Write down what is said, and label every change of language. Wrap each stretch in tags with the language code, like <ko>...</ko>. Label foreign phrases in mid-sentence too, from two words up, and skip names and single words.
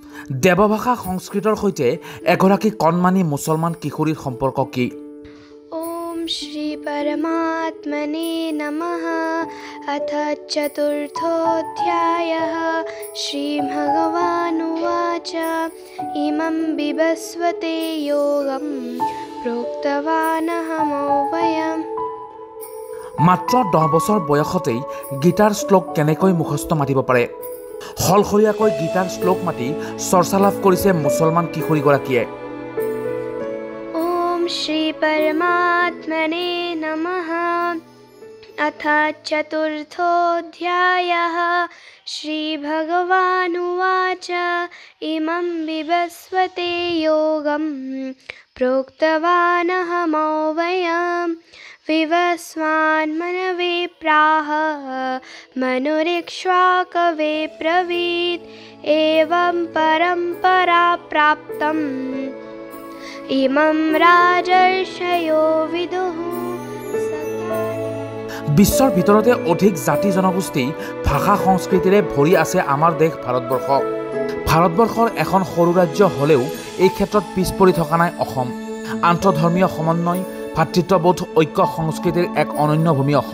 <as>দেৱভাষা সংস্কৃতৰ সৈতে এগৰাকী কণমানি মুছলমান কিশোৰীৰ সম্পৰ্ক কি?</as> <sa>ओम श्री परमात्मने नमः। अथ चतुर्थोऽध्यायः। श्रीभगवानुवाच इमं विवस्वते योगं प्रोक्तवानहमव्ययम्।</sa> <as>মাত্ৰ 10 বছৰ বয়সতেই গীতাৰ শ্লোক কেনেকৈ মুখস্থ মাতিব পাৰে? সলসলীয়াকৈ গীতাৰ শ্লোক মাতি চৰ্চা লাভ কৰিছে মুছলমান কিশোৰীগৰাকীয়ে।</as> <sa>ओम श्री परमात्मने नमः। अथ चतुर्थोऽध्यायः। श्रीभगवानुवाच इमं विवस्वते योगं प्रोक्तवानहमव्ययम्। विवस्वान्मनवे प्राह मनुरिक्ष्वाकवे ब्रवीत्। एवं परम्परा प्राप्तम् इमं राजर्षयो विदुः।</sa> <as>বিশ্বৰ ভিতৰতে অধিক জাতি জনগোষ্ঠী ভাষা সংস্কৃতিৰে ভৰি আছে আমাৰ দেশ ভাৰতবৰ্ষ। ভাৰতবৰ্ষৰ এখন সৰু ৰাজ্য হ'লেও এই ক্ষেত্ৰত পিছ পৰি থকা নাই অসম। আন্তঃধৰ্মীয় সমন্বয়, ভাতৃত্ববোধ, ঐক্য সংস্কৃতিৰ এক অনন্য ভূমি অসম।</as>